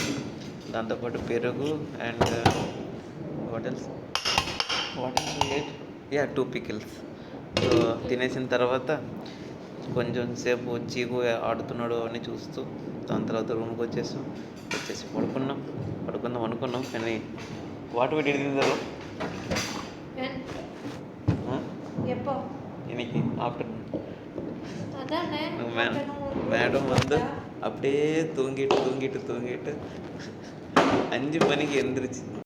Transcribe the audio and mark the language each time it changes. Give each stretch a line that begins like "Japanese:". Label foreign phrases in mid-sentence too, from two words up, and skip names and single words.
Telugu: దాంతోపాటు పెరుగు
English: and what
Telugu: 2 పికిల్స్. సో తినేసిన తర్వాత కొంచెం సేపు చీకు ఆడుతున్నాడు అని చూస్తూ దాని తర్వాత రూమ్కి వచ్చేసి పడుకుందాం అనుకున్నాం. కానీ
English: what we did
Tamil: இன்னைக்கு ஆஃப்டர்நூன் மேடம் வந்து அப்படியே தூங்கிட்டு 5 மணிக்கு எந்திரிச்சு